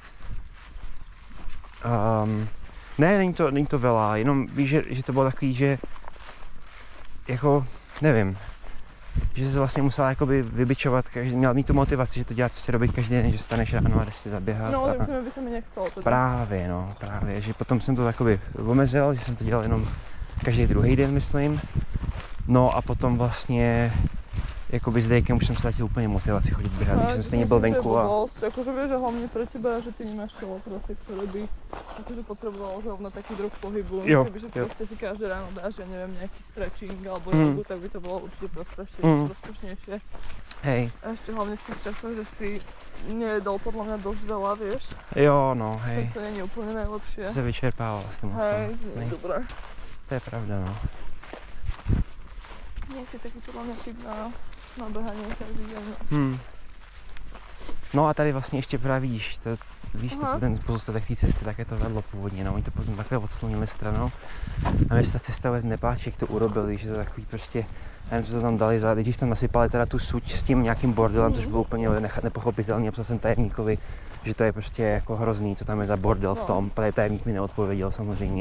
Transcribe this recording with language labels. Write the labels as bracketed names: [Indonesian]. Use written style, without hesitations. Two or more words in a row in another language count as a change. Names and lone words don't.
[Czech] Ne, není to veľa, jenom víš, že to bylo takový, že jako, nevím, že se vlastně musela jakoby vybičovat, měla mít tu motivaci, že to dělat prostě robit každý den, že staneš ráno a jdeš si zaběhat. No, tak by se mi nechcelo. Právě, že potom jsem to jakoby omezil, že jsem to dělal jenom každý druhý den, myslím. No a potom vlastně jakoby s Dejkem už jsem ztratil úplně motivaci chodit běhat, když jsem stejně byl venku a... [Slovak] Jakože vieš, že hlavne pre teba, že ty nemáš [Czech] tělo prostě, [Slovak] ktoré by akože potrebovalo zrovna taký druh pohybu. Kebyže proste si každé ráno dáš, ja neviem, nejaký stretching alebo jogu, tak by to bolo určite prospešnejšie. Hej. A ešte hlavne v tých časoch, že si nejedol podľa mňa dosť veľa, vieš. Jo, no, hej. Tak to není úplne najlepšie. [Czech] Se vyčerpával vlastně moc. [Slovak] Hej, nie je dobré. [Czech] To je pravda, no. [Slovak] Nejaký taký podľa mňa typ na behanie každý deň. [Czech] No a tady vlastně ještě právě vidíš, ten pozůstatek té cesty, také to vedlo původně, no, oni to potom takhle odslonili stranou a mě se ta cesta vůbec nepáčí, jak to urobili, že to takový prostě, nevím, co to tam dali, když tam nasypali teda tu suť s tím nějakým bordelem, což bylo úplně nepochopitelný, a psal jsem tajemníkovi, že to je prostě jako hrozný, co tam je za bordel v tom, protože tajemník mi neodpověděl samozřejmě.